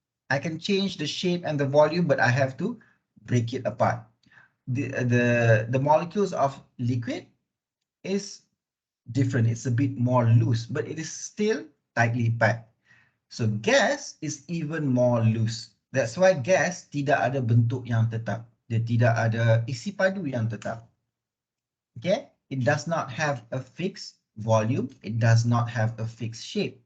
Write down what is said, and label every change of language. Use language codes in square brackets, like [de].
[en] I can change the shape and the volume, but I have to break it apart. The molecules of liquid is different. It's a bit more loose, but it is still tightly packed. So gas is even more loose. That's why [ms] gas tidak ada bentuk yang tetap. Dia tidak ada isi padu yang tetap. Okay? [en] It does not have a fixed volume. It does not have a fixed shape.